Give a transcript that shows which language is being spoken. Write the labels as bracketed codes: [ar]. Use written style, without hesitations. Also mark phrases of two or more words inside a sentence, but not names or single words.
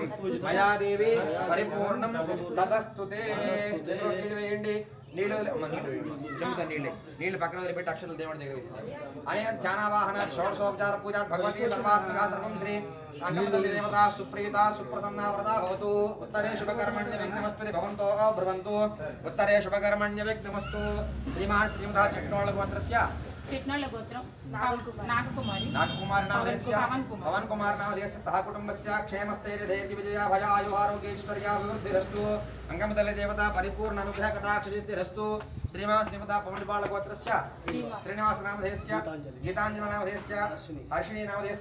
[sa] మయా దేవి పరిపూర్ణం తతస్తుతే [te] నీళ్ళు వేయండి నీళ్ళు చెంబుతా నీళ్ళు పక్కన వదిలిపెట్టి అక్షతలు దేవుడి దగ్గర వేసేసారు [sa] అనేన ధ్యానావాహన షోడశోపచార పూజా భగవతి సర్వాత్మిక సర్వం శ్రీ అంగమదల్లి దేవత సుప్రీత సుప్రసన్న వ్రత భవతు ఉత్తరే శుభకర్మణ్య విఘ్నమస్పతి భవంతో భ్రువంతు ఉత్తరే శుభకర్మణ్య విఘ్నమస్తు శ్రీమాన్ శ్రీమతా చక్రోళ గోత్రస్య चिट्नोळ गोत्रं नागकुमारी नामधेयस्य पवन कुमार नामधेयस्य सह कुटुंबस्य क्षेमस्थैर्य धैर्य विजया भय आयु आरोग्यैश्वर्य अभिवृद्धिरस्तु अंगमदल देवता परिपूर्ण अनुग्रह कटाक्ष सिद्धिरस्तु श्रीमान श्रीमता पवनपाल गोत्रस्य श्रीनिवास नामधेयस्य गीतांजलि नामधेयस्य हर्षिणी नामधेयस्य